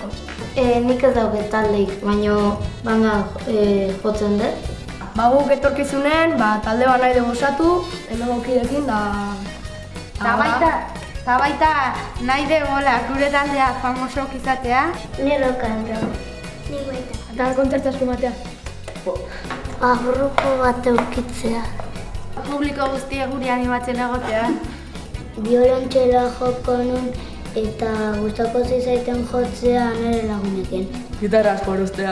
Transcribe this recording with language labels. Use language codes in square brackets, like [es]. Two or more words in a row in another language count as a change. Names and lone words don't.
[eu] Nik ez dauket taldeik, baina banga jotzen dut. Guk etorkizunen, talde bat nahi dugu osatu, hemen gokidekin da... Eta baita nahi dugu gure taldea famosok izatea. [en] Ni rock and roll. [eu] Ni baita. Eta kontzertu asko ematea. Grupo bat eukitzea. Publiko guztia guri animatzen egotea. Biolontxela joko nun eta gustako zizaiten jotzea nire lagunekin. Gitarra asko erostea